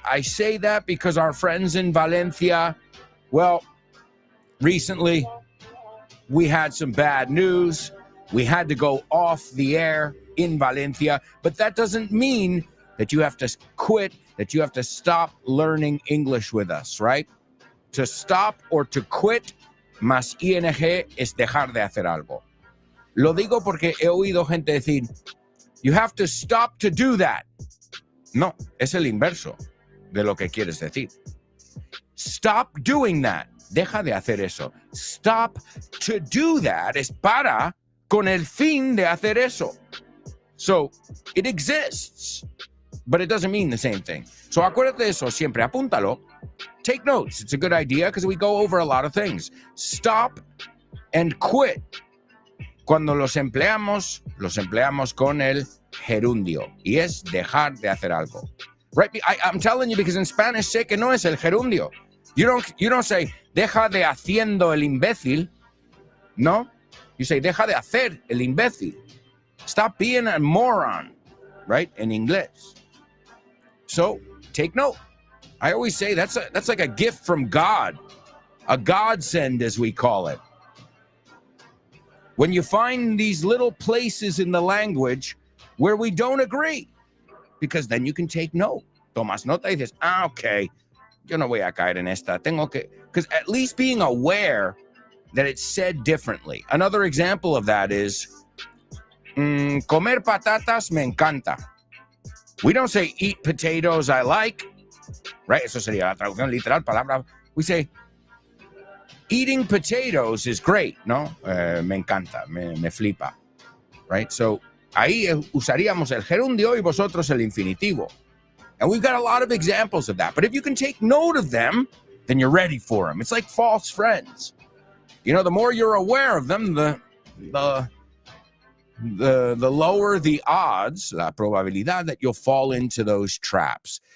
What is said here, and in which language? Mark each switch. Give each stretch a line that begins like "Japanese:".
English: I say that because our friends in Valencia, well, recently we had some bad news. We had to go off the air in Valencia, but that doesn't mean that you have to quit, that you have to stop learning English with us, right? To stop or to quit,
Spanish: más ing es dejar de hacer algo. Lo digo porque he oído gente decir,
English: you have to stop to do that.
Spanish: No, es el inverso de lo que quieres decir.
English: Stop doing that.
Spanish: Deja de hacer eso.
English: Stop to do that
Spanish: es para con el fin de hacer eso.
English: So, it exists, but it doesn't mean the same thing.
Spanish: So, acuérdate de eso siempre. Apúntalo.
English: Take notes. It's a good idea because we go over a lot of things. Stop and quit.
Spanish: Cuando los empleamos con el gerundio. Y es dejar de hacer algo.
English: Right? I'm telling you because in Spanish
Spanish: sé que no es el gerundio.
English: You don't say,
Spanish: deja de haciendo el imbécil. No.
English: You say,
Spanish: deja de hacer el imbécil.
English: Stop being a moron. Right? In English. So, take note. I always say that's like a gift from God. A godsend, as we call it. When you find these little places in the language where we don't agree, because then you can take note.
Spanish: Tomas nota y dices, okay, yo no voy a caer en esta. Tengo que,
English: because at least being aware that it's said differently. Another example of that is,
Spanish: comer patatas me encanta.
English: We don't say eat potatoes I like, right?
Spanish: Eso sería la traducción literal, palabra.
English: We say, eating potatoes is great, ¿no?
Spanish: Me encanta, me flipa,
English: right?
Spanish: So, ahí usaríamos el gerundio y vosotros el infinitivo.
English: And we've got a lot of examples of that. But if you can take note of them, then you're ready for them. It's like false friends. You know, the more you're aware of them, the lower the odds,
Spanish: la probabilidad
English: that you'll fall into those traps.